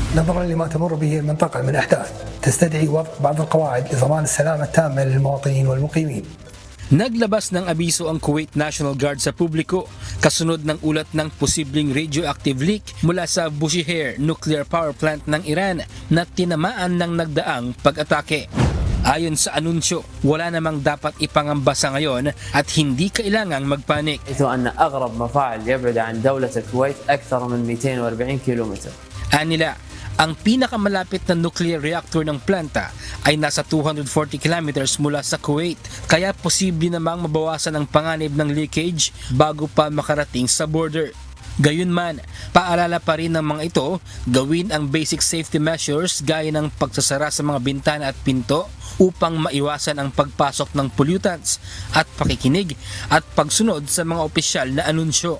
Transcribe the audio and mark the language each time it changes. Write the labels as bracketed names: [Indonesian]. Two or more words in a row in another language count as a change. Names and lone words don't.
[Arabic] نظرا لما تمر به المنطقة من أحداث تستدعي وضع بعض القواعد لضمان السلامة التامة للمواطنين والمقيمين. [Filipino] Naglabas ng abiso ang Kuwait National Guard sa publiko kasunod ng ulat ng posibleng [English] radioactive leak [Filipino] mula sa Bushehr [English] nuclear power plant [Filipino] ng Iran na tinamaan ng nagdaang pag-atake. Ayon sa anunsyo, wala namang dapat ipangamba sa ngayon at hindi kailangang magpanik. [Arabic] حيث أن أغرب مفاعل يبعد عن دولة الكويت أكثر من 240 كيلومتر. [Filipino] Anila, ang pinakamalapit na [English] nuclear reactor [Filipino] ng planta ay nasa 240 kilometers mula sa Kuwait, kaya posible namang mabawasan ang panganib ng leakage bago pa makarating sa border. Gayunman, paalala pa rin ng mga ito, gawin ang [English] basic safety measures [Filipino] gaya ng pagsasara sa mga bintana at pinto upang maiwasan ang pagpasok ng pollutants at pakikinig at pagsunod sa mga opisyal na anunsyo.